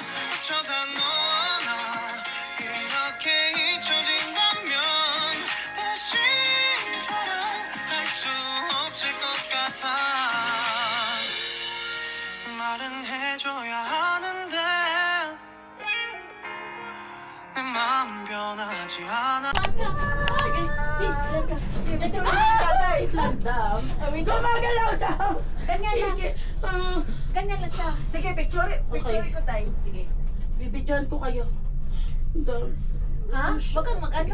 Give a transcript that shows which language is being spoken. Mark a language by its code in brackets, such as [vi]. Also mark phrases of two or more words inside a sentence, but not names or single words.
[ko] 어쩌다 너와 나 이렇게 잊혀진다면 다시 사랑할 수 없을 것 같아. 말은 해줘야 하는데 [tl] Diyan ka. Diyan ka. Wait lang, Dam. Wait lang. Gumagalaw, Dam. Ganyan lang. Sige. Ganyan lang siya. Sige, picture ko tayo. Sige. Bibidyohan ko kayo. Dam. Ha? Huwag kang mag-ano.